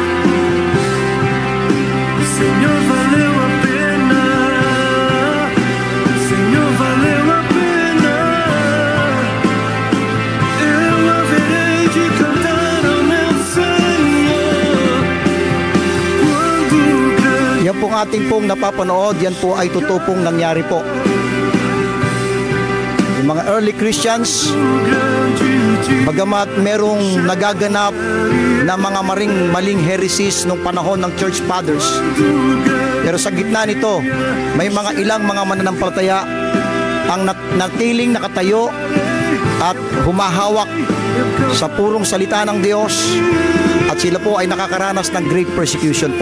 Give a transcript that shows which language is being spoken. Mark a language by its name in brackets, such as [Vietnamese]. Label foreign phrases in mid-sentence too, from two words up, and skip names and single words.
[Portuguese] Senhor, valeu a pena. Senhor, valeu a pena. Eu haverei de cantar ao meu Senhor quando o grande [Filipino] Yan pong ating pong napapanood, yan po ay totoo pong nangyari po. Yung mga [English] early Christians, [Filipino] bagamat merong nagaganap na mga maling heresies nung panahon ng [English] Church Fathers, [Filipino] pero sa gitna nito, may mga ilang mga mananampalataya ang natiling nakatayo at humahawak sa purong salita ng Diyos, at sila po ay nakakaranas ng [English] great persecution [Filipino] po.